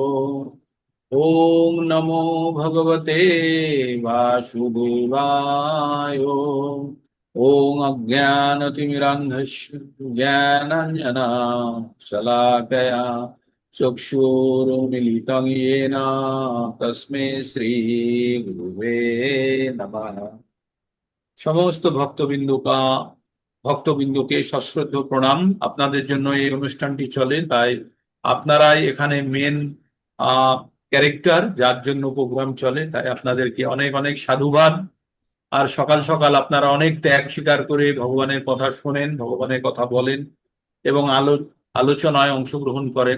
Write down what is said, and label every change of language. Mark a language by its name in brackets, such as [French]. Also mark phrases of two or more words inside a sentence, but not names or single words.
[Sanskrit] ओम नमो भगवते वासुदेवाय। ओम अज्ञानतिमिरान्धस्य ज्ञानाञ्जना शलाकया चक्षुरुन्मीलितं येन तस्मै श्रीगुरुवे नमः। [Bangla] সমস্ত ভক্তবিন্দুকে সশ্রদ্ধ প্রণাম। আপনাদের জন্য এই অনুষ্ঠানটি চলে, তাই আপনারাই এখানে [English] main character, [Bangla] যার জন্য প্রোগ্রাম চলে, তাই আপনাদেরকে অনেক অনেক সাধুবাদ। আর সকাল সকাল আপনারা অনেক ত্যাগ স্বীকার করে ভগবানের কথা শোনেন, ভগবানের কথা বলেন এবং আলোচনায় অংশগ্রহণ করেন।